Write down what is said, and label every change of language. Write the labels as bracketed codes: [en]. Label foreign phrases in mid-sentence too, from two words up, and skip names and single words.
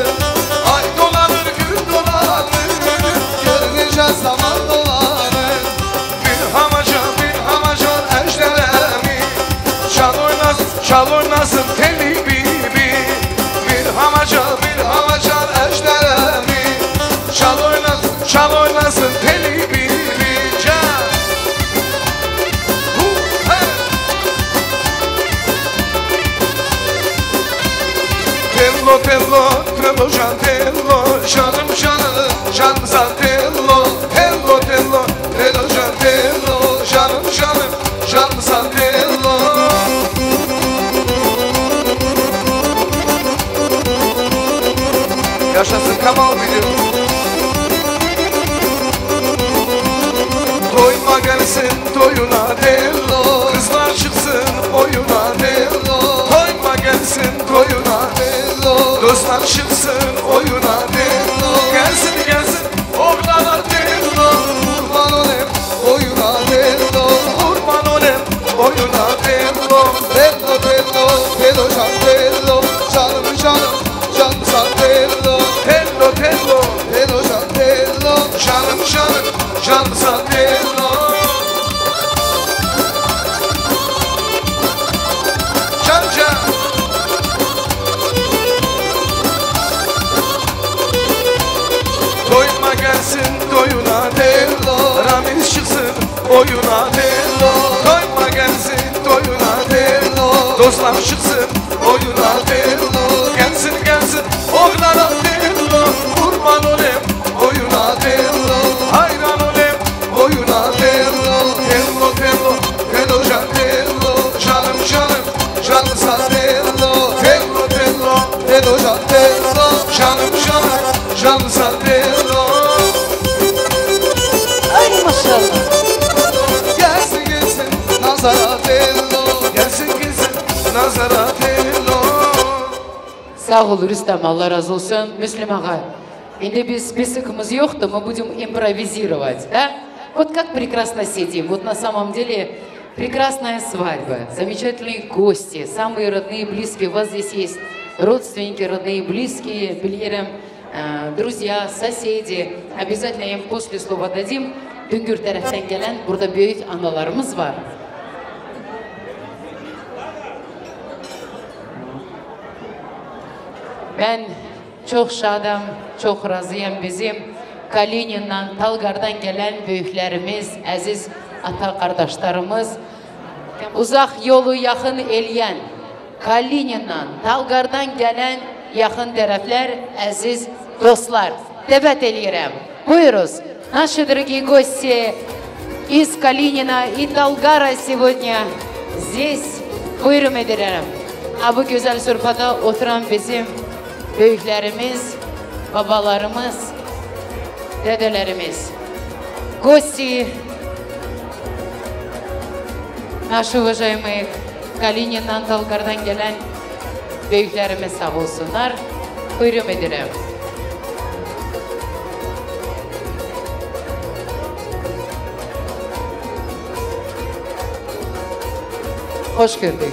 [tr] Ay dolanır gün dolanır, görmeyeceğiz zaman dolanır. Bir hamacan eşlerimi, can oynar çal oynasın teli bibi. Bir havacal eşleremi. Çal oynasın teli bibi. Tello, tello, tello, can tello, canım canım, cansan tello. Tello, tello, tello, can tello, canım canım, cansan tello. Yaşasın Kamal biliyor. Doyma gelsin doyuna tello, kızlar çıksın oyuna tello. Doyma gelsin doyuna tello, dostlar çıksın oyuna tello. Gelsin gelsin oğlana tello, kurban olayım oyuna tello. Kurban olayım oyuna tello. Tello tello tello can tello, canım canım cansan tello. Tello tello tello can tello, canım canım cansan tello. Can can. Doyma gelsin doyuna tello, Ramiz çıksın oyuna tello. Doyma gelsin doyuna tello, dostlar çıksın oyuna tello. Gelsin gelsin oğlana tello, kurban olayım oyuna tello. Hayran olayım oyuna tello. Tello tello tello can tello, canım canım cansan tello. Tello tello tello can tello, canım canım cansan tello. Ay maşallah. Gelsin gelsin nazara tello, gelsin gelsin nazara tello. Sağ ol Rüstem, Allah razı olsun. Müslüm ağa, şimdi biz списокımız yoktu, [ru] мы будем импровизировать, да? Вот как прекрасно сидим, вот на самом деле прекрасная свадьба, замечательные гости, самые родные, близкие. У вас здесь есть родственники, родные, близкие, Бельерам, друзья, соседи. Обязательно им после слова dадим. [tr] Düngür taraftan gelen burada büyük analarımız var. Ben çok şadım, çok razıyım bizim Kalinin'den, Talgar'dan gelen büyüklerimiz, aziz ata kardeşlerimiz, uzak yolu yakın elyen, Kalinin'den, Talgar'dan gelen yakın taraflar, aziz dostlar, davet ediyorum. Buyuruz, [ru] наши дорогие гости из Калинина и Талгара сегодня здесь. [tr] Buyurun ederim. Bu güzel sofrada oturan bizim büyüklerimiz, babalarımız, dedelerimiz. [ru] Гости, наши уважаемые [tr] Kalinin'den, Talgar'dan gelen büyüklerimiz sağ olsunlar. Buyurun ederim. Hoş gördük.